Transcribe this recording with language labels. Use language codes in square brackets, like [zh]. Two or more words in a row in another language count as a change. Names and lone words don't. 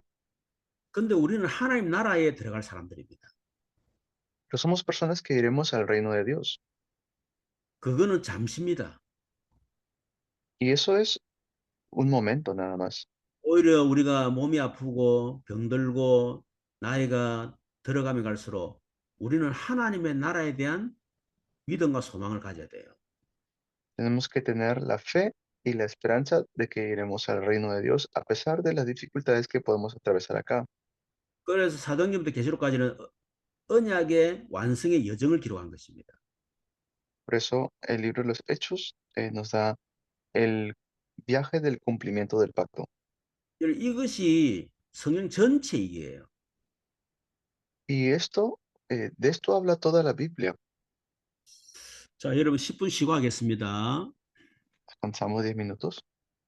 [ko] 근데 우리는 하나님 나라에 들어갈 사람들입니다. [es] pero somos personas que iremos al reino de Dios. [ko] 그거는 잠시입니다. [es] Y eso es un momento nada más. [ko] 오히려 우리가 몸이 아프고 병들고 나이가 들어가면 갈수록 우리는 하나님의 나라에 대한 믿음과 소망을 가져야 돼요. [es] Tenemos que tener la fe y la esperanza de que iremos al reino de Dios a pesar de las dificultades que podemos atravesar acá. [ko] 그래서 사도행전부터 계시록까지는 언약의 완성의 여정을 기록한 것입니다. [es] Por eso el libro de los Hechos nos da el viaje del cumplimiento del pacto. [ko] 이것이 성경 전체 얘기예요. [es] Y esto, de esto habla toda la Biblia. [ko] 자, 여러분 10분 쉬고 하겠습니다. [es] Avanzamos 10 minutos.